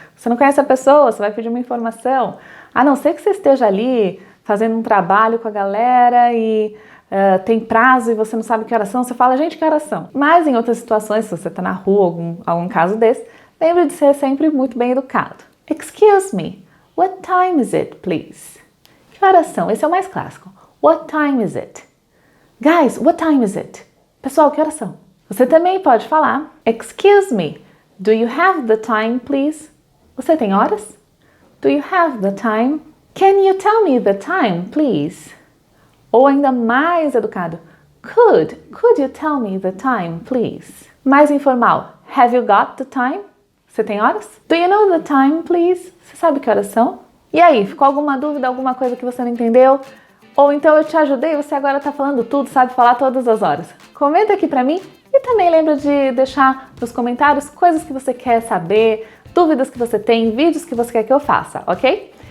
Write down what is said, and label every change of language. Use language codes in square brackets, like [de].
[pt] Você não conhece a pessoa, você vai pedir uma informação. A não ser que você esteja ali fazendo um trabalho com a galera e tem prazo e você não sabe que horas são, você fala, gente, que horas são? Mas em outras situações, se você tá na rua, algum caso desse, lembre de ser sempre muito bem educado. [en] Excuse me, what time is it, please? [pt] Que horas são? Esse é o mais clássico. [en] What time is it? [pt] Guys, what time is it? Pessoal, que horas são? Você também pode falar, [en] excuse me, do you have the time, please? [pt] Você tem horas? [en] Do you have the time? Can you tell me the time, please? [pt] Ou ainda mais educado, [en] could you tell me the time, please? [pt] Mais informal, [en] have you got the time? [pt] Você tem horas? [en] Do you know the time, please? [pt] Você sabe que horas são? E aí, ficou alguma dúvida, alguma coisa que você não entendeu? Ou então eu te ajudei e você agora tá falando tudo, sabe falar todas as horas? Comenta aqui pra mim e também lembra de deixar nos comentários coisas que você quer saber, dúvidas que você tem, vídeos que você quer que eu faça, ok?